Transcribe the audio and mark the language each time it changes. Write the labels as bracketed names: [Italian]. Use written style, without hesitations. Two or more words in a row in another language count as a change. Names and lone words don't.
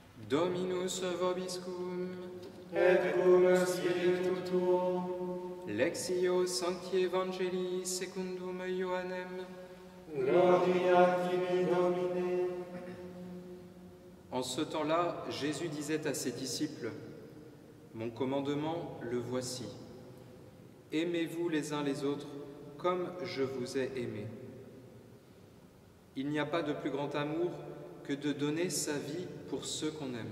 [Latin] Dominus vobiscum, et cum spiritu tuo, Lexio Sancti Evangelii secundum Ioannem. gloria tibi Domine. [French] En ce temps-là, Jésus disait à ses disciples, « Mon commandement, le voici. Aimez-vous les uns les autres comme je vous ai aimés. Il n'y a pas de plus grand amour que de donner sa vie pour ceux qu'on aime.